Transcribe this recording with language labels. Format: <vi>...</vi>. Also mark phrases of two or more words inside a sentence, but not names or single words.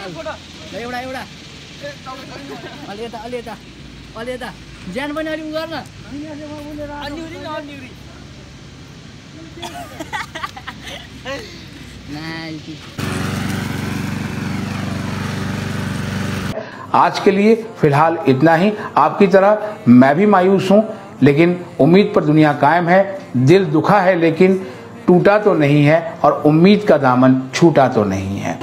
<ne>एउटा अलि यता ज्यान पनि अलि गर्न</ne> <hi>आज के लिए फिलहाल इतना ही। आपकी तरह मैं भी मायूस हूं, लेकिन उम्मीद पर दुनिया कायम है। दिल दुखा है लेकिन टूटा तो नहीं है, और उम्मीद का दामन छूटा तो नहीं है।</hi>